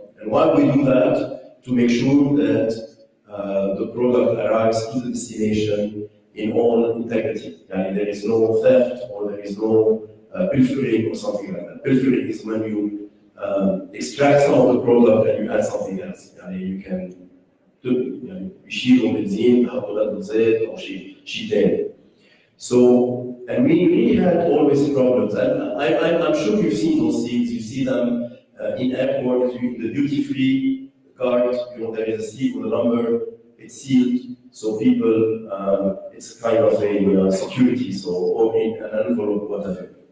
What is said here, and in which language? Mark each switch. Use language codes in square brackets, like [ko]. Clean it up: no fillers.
[en] And why we do that? To make sure that the product arrives to the destination in all integrity. And there is no theft or there is no pilfering or something like that. Pilfering is when you extract some of the product and you add something else. You can [ar] يشيلوا بنزين يحطوا له زيت أو شيء تاني. [en] So, and we had always problems, and I'm sure you've seen those scenes. You see them in airports, the duty-free card. There is a seal with a number. It's sealed, so people, it's kind of a security, so or in an envelope, whatever.